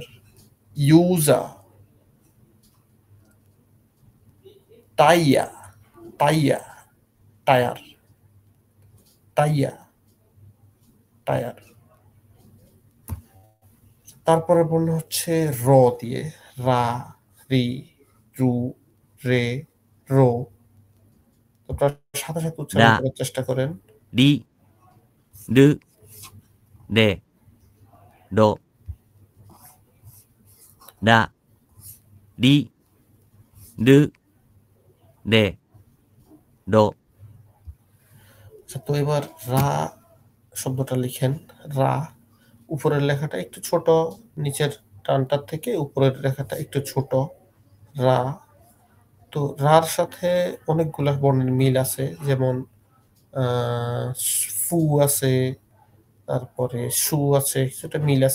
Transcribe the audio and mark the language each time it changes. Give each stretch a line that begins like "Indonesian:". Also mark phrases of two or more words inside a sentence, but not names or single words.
Japanese: ユーザ、タイヤ、タイヤ, টায়ার, তাইয়া, টায়ার।
Bangla: তারপরের বর্ণ হচ্ছে র দিয়ে।
Japanese: ら、り、る、れ、ろ.
Bangla: আপনারা সাথে, সাথে উচ্চারণ
Japanese: ら、
Bangla: করার চেষ্টা করেন।
Japanese: り、る、れ、ろ、ら、り、る、れ、ろ、
Bangla: আচ্ছা, তো এবার রা শব্দটা লিখেন। রা, উপরের লেখাটা একটু ছোট, নিচের টানটার থেকে উপরের লেখাটা একটু ছোট। রা। তো রার সাথে অনেকগুলা বর্ণের মিল আছে, যেমন ফু আছে, তারপরে সু আছে, কিছুটা মিল আছে।